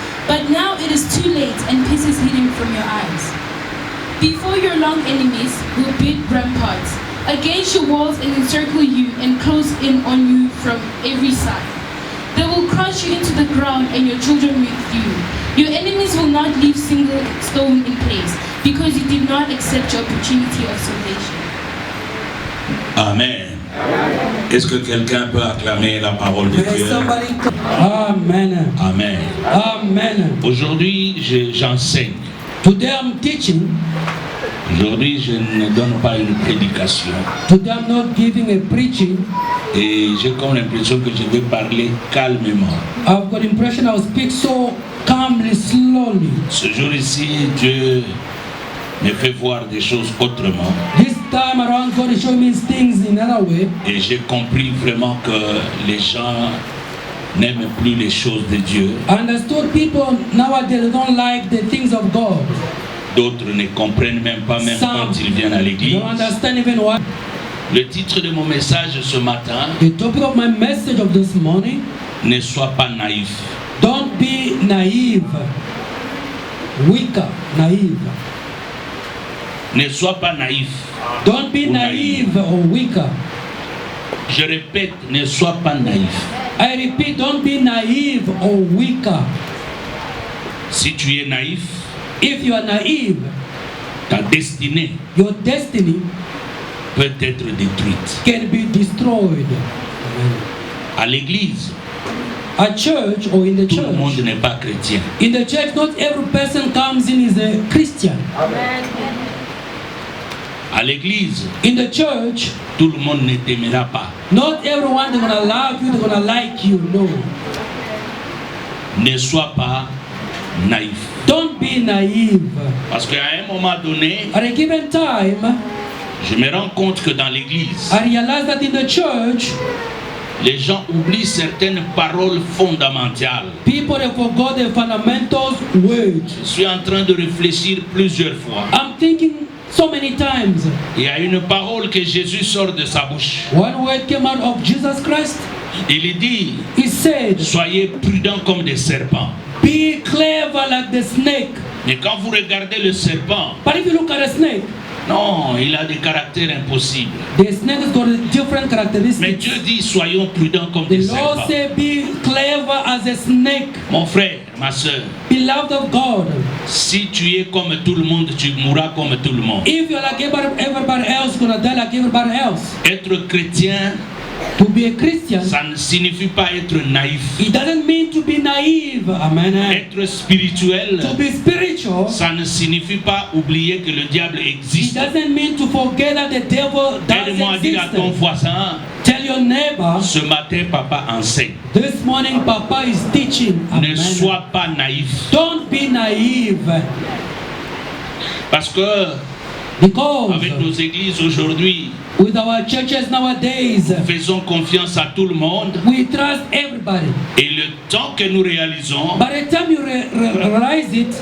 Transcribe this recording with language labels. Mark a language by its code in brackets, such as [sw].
[en] But now it is too late and peace is hidden from your eyes. Before your long enemies will build ramparts against your walls and encircle you and close in on you from every side. They will crush you into the ground and your children with you. Your enemies will not leave single stone in place because you did not accept your opportunity of salvation. Amen. [fr] Est-ce que quelqu'un peut acclamer la parole de Dieu? Amen. Amen. Amen. Aujourd'hui, j'enseigne. [en] Today I'm teaching. [fr] Aujourd'hui, je ne donne pas une prédication. [en] Today I'm not giving a preaching. [fr] Et j'ai comme l'impression que je vais parler calmement. [en] I've got the impression I'll speak so calmly, slowly. [fr] Ce jour ici, Dieu me fait voir des choses autrement. [en] This time around, God is showing me things in another way. [fr] Et j'ai compris vraiment que les gens n'aiment plus les choses de Dieu. [en] I understood people nowadays they don't like the things of God. [fr] D'autres ne comprennent même pas, même quand ils viennent à l'église. [en] Don't understand even what. [fr] Le titre de mon message ce matin, [en] The topic of my message of this morning, [fr] ne sois pas naïf. [en] don't be naive. Weaker, naive. [fr] Ne sois pas naïf. [en] Don't be [fr] Ou [en] naive or weaker. [fr] Je répète, ne sois pas naïf. [en] I repeat, don't be naive or weaker. [fr] Si tu es naïf, [en] If you are naive, [fr] ta destinée [en] your destiny [fr] peut être détruite. [en] can be destroyed. [fr] À l'église, [en] At church or in the [fr] tout le monde [en] church, [fr] n'est pas chrétien. [en] in the church, not every person comes in is a Christian. [fr] À l'église, [en] In the church, [fr] tout le monde ne t'aimera pas. [en] not everyone they're gonna love you, they're gonna like you. No, [fr] Ne sois pas naïf. [en] don't be naive. [fr] Parce qu'à un moment donné, [en] At a given time, [fr] je me rends compte que dans l'église, [en] I realized that in the church, [fr] les gens oublient certaines paroles fondamentales. [en] people they forgot the fundamentals words. [fr] Je suis en train de réfléchir plusieurs fois. [en] I'm thinking so many times. [fr] Il y a une parole que Jésus sort de sa bouche. [en] One word came out of Jesus Christ. [fr] Il dit, [en] He said, [fr] soyez prudents comme des serpents. [en] be clever like the snake. [fr] Mais quand vous regardez le serpent, [en] But if you look at a snake, [fr] non, il a des caractères impossibles. [en] the snake has got different [fr] Mais [en] characteristics. [fr] Dieu dit, soyons prudents comme [en] The [fr] des [en] Lord [fr] serpents. [en] said, be clever as a snake. [fr] Mon frère, ma soeur, [en] Beloved of God, [fr] si tu es comme tout le monde, tu mourras comme tout le monde. [en] if you're like everybody else, you're gonna die like everybody else. [fr] Être chrétien, [en] To be a Christian, [fr] ça ne signifie pas être naïf. [en] it doesn't mean to be naive. Amen. [fr] Être spirituel, [en] To be spiritual, [fr] ça ne signifie pas oublier que le diable [en] it [fr] existe. [en] doesn't mean to forget that the devil does [fr] Aide-moi à dire à ton [en] exist. [fr] voisin, [en] Tell your neighbor, [fr] ce matin, papa enseigne. [en] this morning Papa is teaching. [fr] Ne Amen. sois pas naïf. [en] Don't be naive. [fr] Parce que [en] Because [fr] avec nos églises aujourd'hui, [en] with our churches nowadays, [fr] faisons confiance à tout le monde. [en] we trust everybody. [fr] Et le temps que nous réalisons, [en] By the time you realize it,